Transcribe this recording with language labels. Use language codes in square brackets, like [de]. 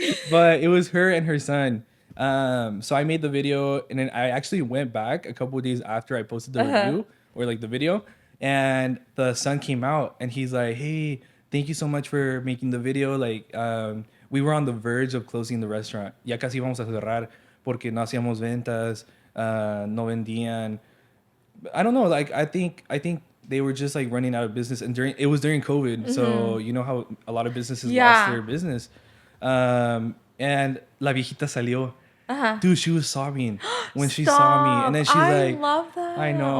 [en] But it was her and her son. So I made the video, and then I actually went back a couple of days after I posted the review or like the video, and the son came out and he's like, "Hey, thank you so much for making the video. Like, we were on the verge of closing the restaurant. [es] Ya casi vamos a cerrar porque no hacíamos ventas, no vendían. [en] I don't know. Like, I think they were just like running out of business, and it was during COVID, so you know how a lot of businesses lost their business. And [es] la viejita salió. [en] Dude, she was sobbing when she saw me, and then she's I like, love that. I know.